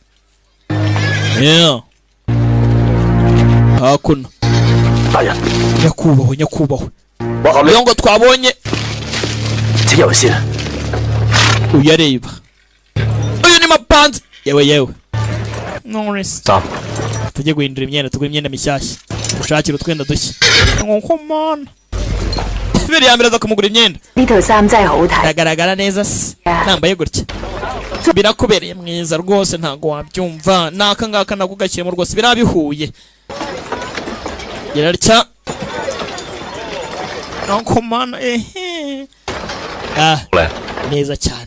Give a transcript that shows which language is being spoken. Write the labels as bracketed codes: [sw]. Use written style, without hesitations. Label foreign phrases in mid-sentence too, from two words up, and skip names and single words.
[rw] hakuno nyakubahwa iyo ngo twabonye uyareba uyu ni mapanzi yewe Norris tujye guhindura imyenda, tugure imyenda mishyashya, ushakira utwenda dushya. nkuko mana mbere ya mbere aza kumugura imyenda. [yue] 呢套衫真係好睇。 [rw] ndagaragara neza se nambaye gutya birakubereye mwiza rwose, ntago wabyumva. naka ngaka nako gashyiremo rwose birabihuye. Yararya. Nonkomana neza cyane.